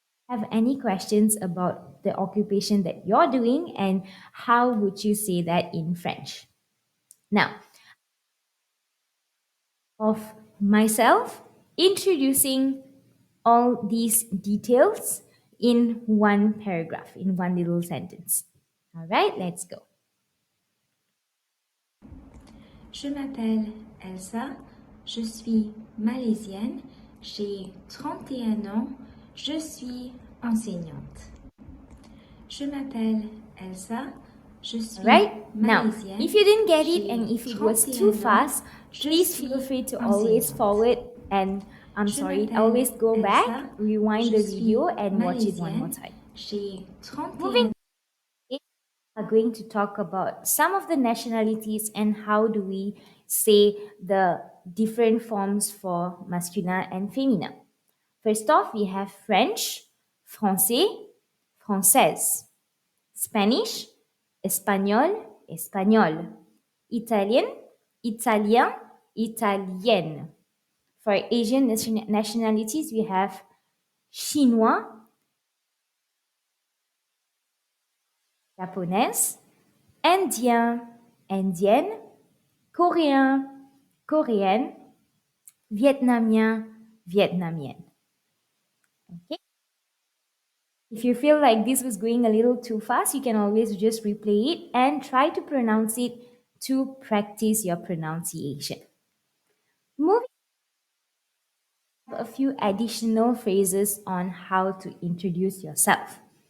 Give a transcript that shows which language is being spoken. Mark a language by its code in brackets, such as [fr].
[en] Have any questions about the occupation that you're doing, and how would you say that in French? Now, of myself, introducing all these details in one paragraph, in one little sentence. All right, let's go. [fr] Je m'appelle Elsa, je suis malaisienne, j'ai 31 ans, je suis enseignante. Je m'appelle Elsa, je suis [en] Right? Now, [fr] malaisienne. [en] if you didn't get it and if it was too fast, please feel free to always forward and always go back, rewind the video and watch it one more time. Moving, we are going to talk about some of the nationalities and how do we say the different forms for masculin and féminin. First off, we have French, français, française, Spanish, espagnol, espagnol, Italian, italien, italienne. For Asian nationalities, we have [fr] chinois, japonaise, indien, indienne, coréen, coréenne, vietnamien, vietnamienne. [en] Okay. If you feel like this was going a little too fast, you can always just replay it and try to pronounce it to practice your pronunciation. Moving on, a few additional phrases on how to introduce yourself.